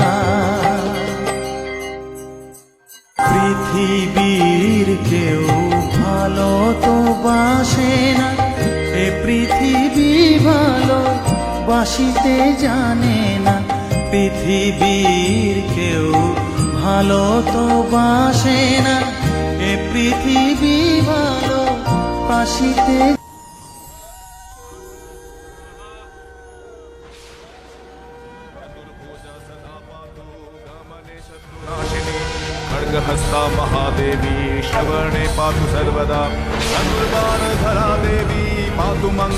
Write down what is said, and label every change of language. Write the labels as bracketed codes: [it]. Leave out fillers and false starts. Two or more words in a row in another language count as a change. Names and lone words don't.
[bn] পৃথিবীর কেউ ভালো তো বাসে না, এ পৃথিবী ভালো বাসিতে জানে না, পৃথিবীর কেউ ভালো তো বাসে না, এ পৃথিবী ভালো বাসিতে [sa] खड्गहस्ता महादेवी श्रवणे पातु सर्वदा, धनुर्बाणधरा देवी पातु मं